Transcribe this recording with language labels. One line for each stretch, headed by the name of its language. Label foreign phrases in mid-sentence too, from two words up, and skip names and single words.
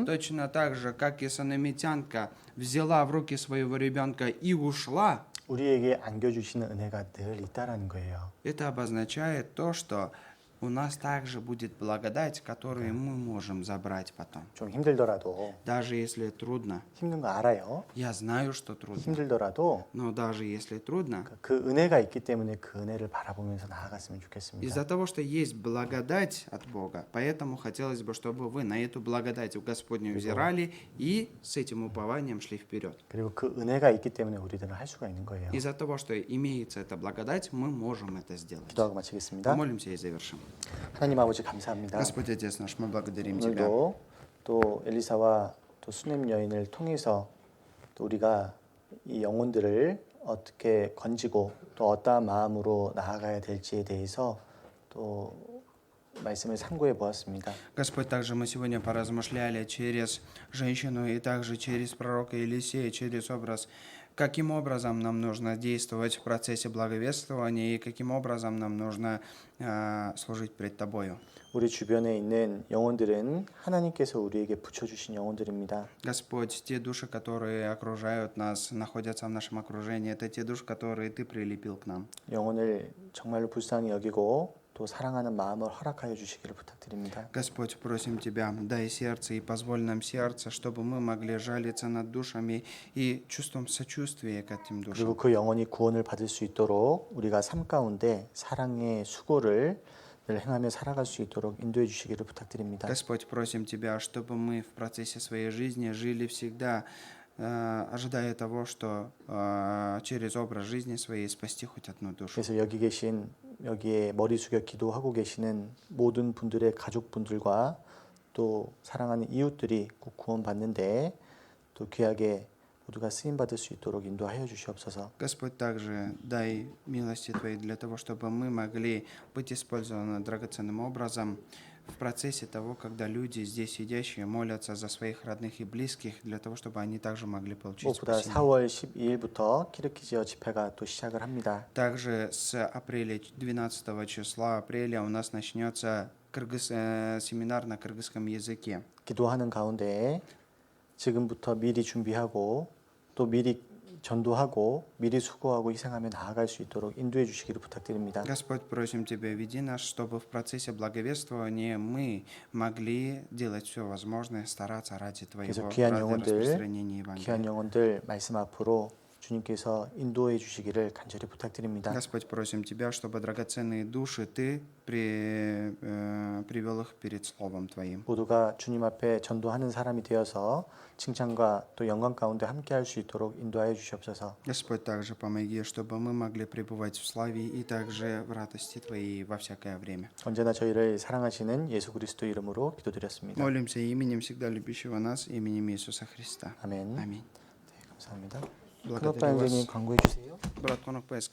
Russian: Точно так же, как и санамитянка взяла в руки своего ребенка и ушла,
Korean: 우리에게 안겨주시는 은혜가 늘 있다라는 거예요.
Russian: это обозначает то, что у нас также будет благодать, которую мы можем забрать потом.
Korean: 좀 힘들더라도
Russian: Даже если трудно.
Korean: 힘든 거 알아요.
Russian: Я знаю, что трудно.
Korean: 힘들더라도
Russian: Но даже если трудно,
Korean: 그 은혜가 있기 때문에 그 은혜를 바라보면서 나아갔으면 좋겠습니다.
Russian: из-за того, что есть благодать от Бога, поэтому хотелось бы, чтобы вы на эту благодать в Господню взирали и с этим упованием шли вперед.
Korean: 그리고 그 은혜가 있기 때문에 우리들은 할 수가 있는 거예요.
Russian: Из-за того, что имеется эта благодать, мы можем это сделать.
Korean: 기도하고 마치겠습니다.
Russian: Помолимся и завершим.
Korean: 하나님 아버지 감사합니다.
Russian: Господи, Отец наш, мы благодарим Тебя.
Korean: 오늘도 또 엘리사와 또 수냄 여인을 통해서 또 우리가 이 영혼들을 어떻게 건지고 또 어떠한 마음으로 나아가야 될지에 대해서 또 말씀을 참고해 보았습니다.
Russian: Господь, также мы сегодня поразмышляли через женщину и также через пророка Елисея, через образ, каким образом нам нужно действовать в процессе благовествования и каким образом нам нужно служить пред Тобою.
Korean: 우리 주변에 있는 영혼들은 하나님께서 우리에게 붙여주신 영혼들입니다.
Russian: Господь, те души, которые окружают нас, находятся в нашем окружении, это те души, которые Ты прилепил к нам.
Korean: 영혼을 정말로 불쌍히 여기고 또 사랑하는 마음을 허락하여 주시기를 부탁드립니다.
Russian: Господь, просим Тебя, дай сердце и позволь нам сердце, чтобы мы могли жалиться над душами и чувством сочувствия к этим
Korean: 그리고
Russian: душам.
Korean: 그 영혼이 구원을 받을 수 있도록 우리가 삶 가운데 사랑의 수고를 늘 행하며 살아갈 수 있도록 인도해 주시기를 부탁드립니다.
Russian: Господь, просим Тебя, чтобы мы в процессе своей жизни жили всегда, ожидая того, что через образ жизни своей спасти хоть одну душу.
Korean: 그래서 여기에 머리 숙여 기도하고 계시는 모든 분들의 가족분들과 또 사랑하는 이웃들이 꼭 구원받는데 또 귀하게 모두가 쓰임 받을 수 있도록 인도하여 주시옵소서.
Russian: Господь, также дай милости Твоей для того, чтобы мы могли быть использованы драгоценным образом в процессе того, когда люди здесь сидящие молятся за своих родных и близких, для того, чтобы они также могли получить
Korean: 무엇보다
Russian: спасение.
Korean: 4월 12일부터 키르키지어 집회가 또 시작을 합니다.
Russian: Также с апреля, 12 числа апреля у нас начнется семинар на кыргызском языке.
Korean: 기도하는 가운데 지금부터 미리 준비하고 또 미리 전도하고 미리 수고하고 희생하며 나아갈 수 있도록 인도해 주시기를 부탁드립니다.
Russian: Господь, просим Тебя, веди нас, чтобы в процессе благовествования мы могли делать все возможное, стараться ради Твоего,
Korean: 그래서 귀한
Russian: ради
Korean: 영혼들,
Russian: распространения
Korean: 귀한
Russian: Евангелия.
Korean: 영혼들 말씀 앞으로 주님께서 인도해 주시기를 간절히 부탁드립니다.
Russian: Господь, просим Тебя, чтобы драгоценные души Ты привел их перед Словом Твоим.
Korean: 모두가 주님 앞에 전도하는 사람이 되어서 칭찬과 또 영광 가운데 함께할 수 있도록 인도하여 주시옵소서.
Russian: Господь, также помоги, чтобы мы могли пребывать в славе и также в радости Твоей во всякое время.
Korean: 언제나 저희를 사랑하시는 예수 그리스도 이름으로 기도드렸습니다.
Russian: Молимся именем всегда любящего нас, именем Иисуса Христа.
Korean: 아멘.
Russian: Аминь.
Korean: 네, 감사합니다.
Russian: Благодарю
Korean: 큰오빠 형제님
Russian: вас.
Korean: 광고해 주세요.
Russian: Брат Конок,